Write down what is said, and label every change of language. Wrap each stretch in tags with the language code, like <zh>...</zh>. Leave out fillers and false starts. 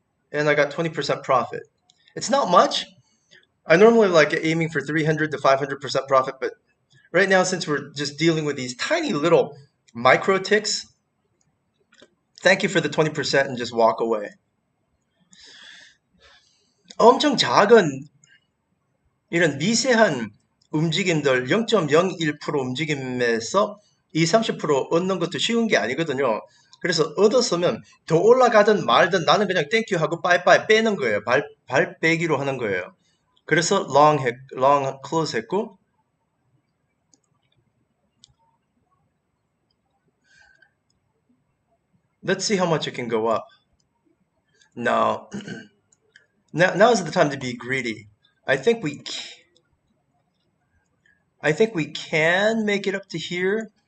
<en>And I got 20% profit. It's not much. I normally like aiming for 300 to 500% profit, but right now, since we're just dealing with these tiny little micro ticks, thank you for the 20% and just walk away.</en> <ko>엄청 작은 이런 미세한 움직임들 0.01% 움직임에서 2, 30% 얻는 것도 쉬운 게 아니거든요. 그래서 얻었으면 더 올라가든 말든 나는 그냥 땡큐 하고 빠이빠이 빼는 거예요. 발 빼기로 하는 거예요. 그래서 long close 했고,</ko> <en>let's see how much it can go up. No. Now is the time to be greedy. I think we can make it up to here.</en>